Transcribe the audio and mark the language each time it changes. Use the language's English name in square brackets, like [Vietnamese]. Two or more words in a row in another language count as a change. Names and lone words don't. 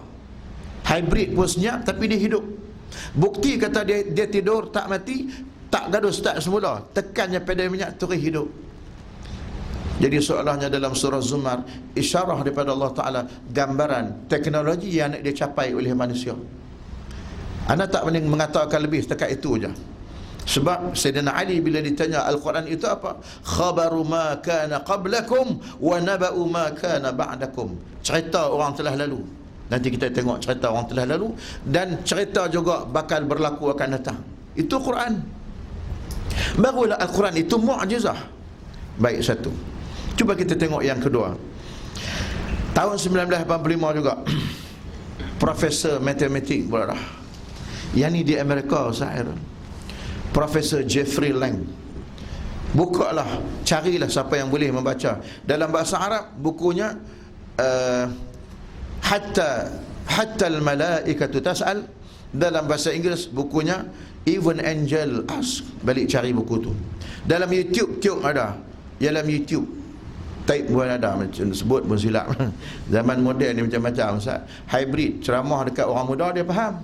[Malay] Hybrid pun senyap tapi dia hidup. Bukti kata dia tidur tak mati, tak gaduh start semula, tekannya pedal minyak terus hidup. Jadi soalnya dalam surah Zumar, isyarah daripada [Arabic] الله تعالى, [Malay] gambaran teknologi yang nak dicapai oleh manusia. Anda tak boleh mengatakan lebih setakat itu saja. Sebab Sayyidina Ali bila ditanya Al-Quran itu apa? [Arabic] خبر ما كان قبلكم ونبأ ما كان بعدكم. [Malay] Cerita orang telah lalu. Nanti kita tengok cerita orang telah lalu, dan cerita juga bakal berlaku akan datang. Itu Quran. Barulah Al-Quran itu mu'jizah. Baik, satu. Cuba kita tengok yang kedua. Tahun 1985 juga Profesor matematik pula dah. Yang ni di Amerika Ustaz Airan. Profesor Jeffrey Lang. Bukalah, carilah siapa yang boleh membaca. Dalam bahasa Arab bukunya [Arabic] حتى الملائكة تسأل. [Malay] Dalam bahasa Inggeris bukunya [English] Even Angel Ask. [Malay] Balik cari buku tu. Dalam YouTube ada. Dalam YouTube type pun ada, macam sebut pun silap. Zaman moden ni macam-macam Ustaz. Hybrid, ceramah dekat orang muda dia faham.